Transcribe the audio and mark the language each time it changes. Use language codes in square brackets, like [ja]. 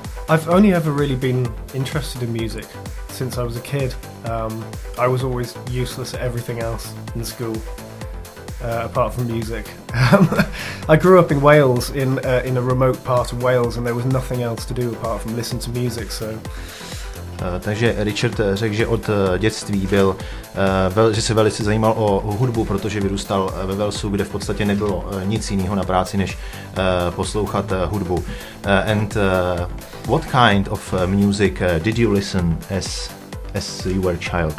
[en] I've only ever really been interested in music since I was a kid. I was always useless at everything else in school, apart from music. I grew up in Wales, in a remote part of Wales, and there was nothing else to do apart from listen to music, so... [cs] Takže Richard řekl, že od dětství že se velice zajímal o hudbu, protože vyrůstal ve Walesu, kde v podstatě nebylo nic jiného na práci, než poslouchat hudbu. [en] And what kind of music did you listen as you were a child?